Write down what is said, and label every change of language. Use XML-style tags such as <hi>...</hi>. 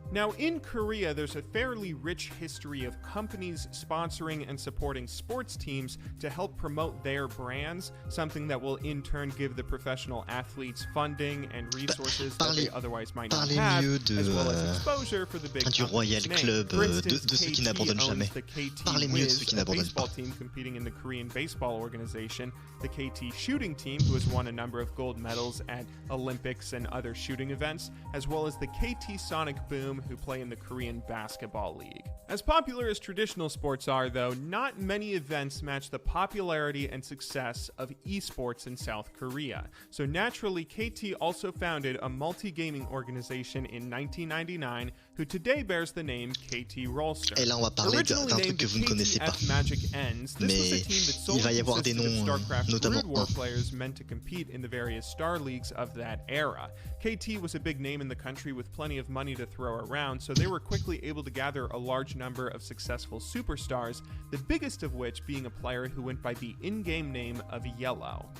<en>Now, in Korea, there's a fairly rich history of companies sponsoring and supporting sports teams to help promote their brands, something that will in turn give the professional athletes funding and resources that they otherwise might not have, as well as exposure for the big</en> <fr>du Royal Club de ceux qui n'abandonnent jamais. Parlez mieux de ceux qui n'abandonnent pas.</fr> <en>Team competing in the Korean baseball organization, the KT shooting team, who has won a number of gold medals at Olympics and other shooting events, as well as the KT Sonic Boom, who play in the Korean Basketball League. As popular as traditional sports are, though, not many events match the popularity and success of esports in South Korea. So naturally, KT also founded a multi-gaming organization in 1999, who today bears the name KT Rolster.</en> <fr>Et là, on va parler d'un truc que vous ne connaissez pas. Mais il va y avoir des noms, notamment</fr> <en>War players meant to compete in the various star leagues of that era. KT was a big name in the country with plenty of money to throw around, so they were quickly able to gather a large number of successful superstars, the biggest of which being a player who went by the in-game name of Yellow.</en>